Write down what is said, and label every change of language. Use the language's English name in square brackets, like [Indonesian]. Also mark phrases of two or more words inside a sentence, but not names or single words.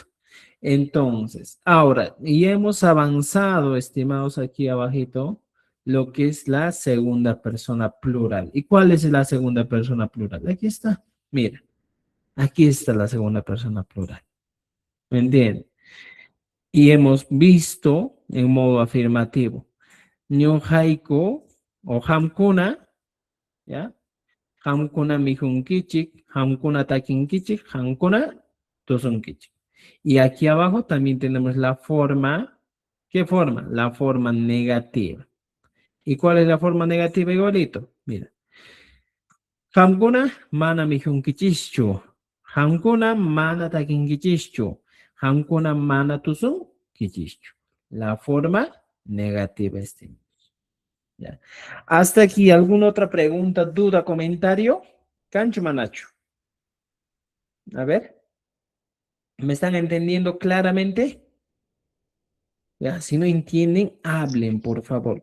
[Spanish] Entonces, ahora, ya hemos avanzado, estimados, aquí abajito, lo que es la segunda persona plural. ¿Y cuál es la segunda persona plural? Aquí está. Mira, aquí está la segunda persona plural. ¿Me entienden? Y hemos visto en modo afirmativo. [Quechua] Ñuhaiku o hamkuna, ¿ya? Hamkuna mijunkichik, hamkuna takinkichik, hamkuna tusunkichik. [Spanish] Y aquí abajo también tenemos la forma. ¿Qué forma? La forma negativa. ¿Y cuál es la forma negativa igualito? Mira. [Quechua] Hamkuna mana mijunkichishchu. Hamkuna mana takinkichishchu. Hamkuna mana tusunkichishchu. [Spanish] La forma negativa este. ¿Ya? Hasta aquí, ¿alguna otra pregunta, duda, comentario? [Quechua] Cancho Manacho. [Spanish] A ver. ¿Me están entendiendo claramente? Ya, si no entienden, hablen, por favor.